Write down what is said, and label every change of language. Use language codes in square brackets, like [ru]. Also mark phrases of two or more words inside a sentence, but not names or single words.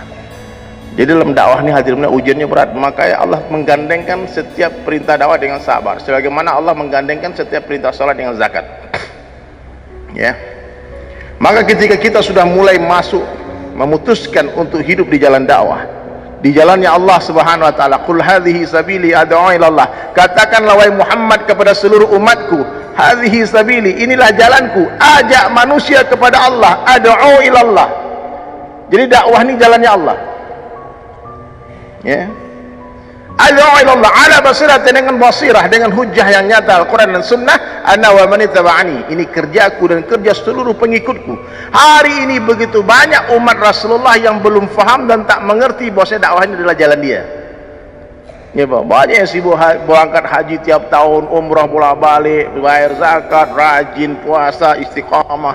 [id] Jadi dalam dakwah ini hadirinnya ujiannya berat, makanya Allah menggandengkan setiap perintah dakwah dengan sabar, sebagaimana Allah menggandengkan setiap perintah salat dengan zakat. Ya. Maka ketika kita sudah mulai masuk, memutuskan untuk hidup di jalan dakwah, di jalannya Allah [ar] سبحانه وتعالى, قل هذه سبيلي أدعو إلى الله, [id] katakanlah wahai Muhammad kepada seluruh umatku, [ar] هذه سبيلي, [id] inilah jalanku, ajak manusia kepada Allah, [ar] أدعو إلى الله. [id] Jadi dakwah ini jalannya Allah. Ya, [ar] أدعو إلى الله على بصيرة, [id] dengan basirah, dengan hujjah yang nyata Al-Quran dan Sunnah. [ar] أنا ومن اتبعني, [id] ini kerjaku dan kerja seluruh pengikutku. Hari ini begitu banyak umat Rasulullah yang belum faham dan tak mengerti bahwa dakwah ini adalah jalan dia. Ya, banyak yang sibuk berangkat haji tiap tahun, umrah bolak-balik, bayar zakat, rajin puasa, istiqamah.